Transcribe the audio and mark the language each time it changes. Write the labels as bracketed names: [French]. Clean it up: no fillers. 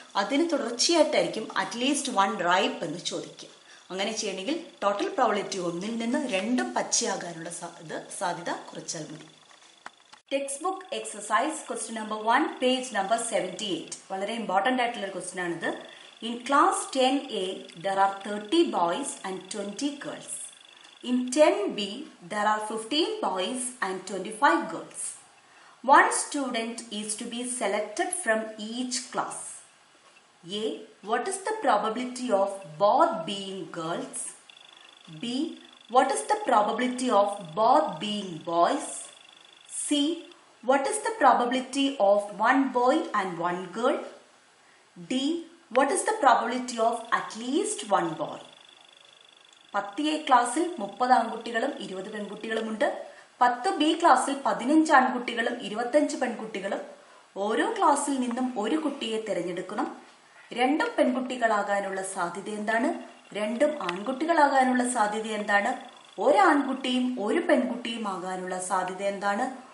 [Malayalam] അതിന് തുടർച്ചയായിട്ടായിരിക്കും at least 1 ripe എന്ന് ചോദിക്കുക. അങ്ങനെ ചെയ്യണമെങ്കിൽ ടോട്ടൽ പ്രോബബിലിറ്റി 1ൽ നിന്ന് 2ഉം പച്ചയാകാനുള്ള സാധ്യത കുറച്ചാൽ മതി. [English] Text book exercise question number 1 page number 78. [Malayalam] വളരെ ഇമ്പോർട്ടൻ്റ് ആയിട്ടുള്ള ക്വസ്റ്റ്യൻ ആണിത്. [English] In class 10A there are 30 boys and 20 girls. In 10B there are 15 boys and 25 girls. One student is to be selected from each class. A. What is the probability of both being girls? B. what is the probability of both being boys? C. What is the probability of one boy and one girl? D. What is the probability of at least one boy? [Malayalam] 10A ക്ലാസ്സിൽ 30 ആൺകുട്ടികളും 20 പെൺകുട്ടികളുമുണ്ട്. 10B ക്ലാസ്സിൽ 15 ആൺകുട്ടികളും 25 പെൺകുട്ടികളും. ഓരോ ക്ലാസ്സിൽ നിന്നും ഒരു കുട്ടിയെ തിരഞ്ഞെടുക്കണം. രണ്ടും പെൺകുട്ടികളാകാനുള്ള സാധ്യത എന്താണ്? രണ്ടും ആൺകുട്ടികളാകാനുള്ള സാധ്യത എന്താണ്? ഒരു ആൺകുട്ടിയും ഒരു പെൺകുട്ടിയും ആകാനുള്ള സാധ്യത എന്താണ്?